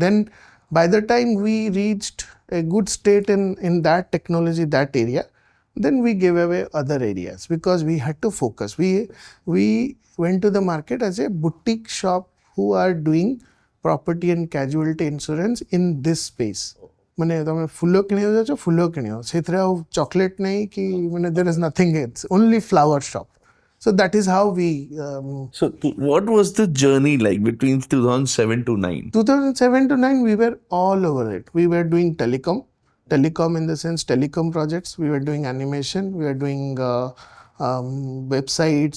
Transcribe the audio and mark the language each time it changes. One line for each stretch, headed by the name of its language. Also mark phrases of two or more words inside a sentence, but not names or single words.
English: Then by the time we reached a good state in that technology, that area, then we gave away other areas because we had to focus. We went to the market as a boutique shop who are doing property and casualty insurance in this space.
Odia: ମାନେ ତମେ ଫୁଲ କିଣିବାକୁ ଯାଉଛ ଫୁଲ କିଣିବ ସେଥିରେ ଆଉ ଚକୋଲେଟ୍ ନାହିଁ କି ମାନେ
English: there is nothing, it's only flower shop. So that is how we. So what was the journey like between 2007 to 9? 2007 to 9, we were all over it. We were doing telecom in the sense telecom projects. We were doing animation. We were doing websites.